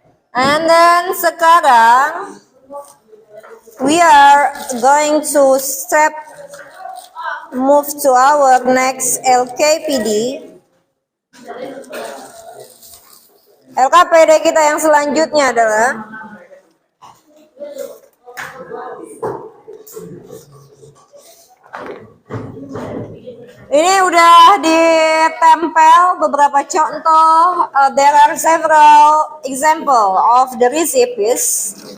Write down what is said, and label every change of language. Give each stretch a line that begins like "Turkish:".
English: And then sekarang we are going to move to our next LKPD.
Indonesian: LKPD kita yang selanjutnya adalah ini udah ditempel beberapa contoh.
English: There are several example of the recipes.